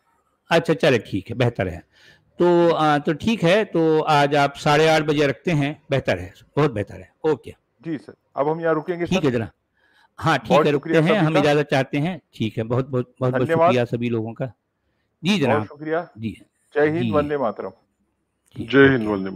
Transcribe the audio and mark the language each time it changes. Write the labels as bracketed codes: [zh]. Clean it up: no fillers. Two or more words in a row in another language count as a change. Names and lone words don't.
[ur] اچھا چلے، ٹھیک ہے، بہتر ہے۔ تو ٹھیک ہے، تو آج آپ 8:30 بجے رکھتے ہیں، بہتر ہے، بہت بہتر ہے، اوکے جی سر۔ اب ہم یہاں رکیں گے، ٹھیک ہے جناب، ہاں ٹھیک ہے، رکتے ہیں، ہم اجازت چاہتے ہیں، ٹھیک ہے، بہت بہت بہت بہت شکریہ سبھی لوگوں کا۔ جی جناب، بہت شکریہ، جی، جے ہند، وندے ماترم۔ جے ہند، وندے ماترم۔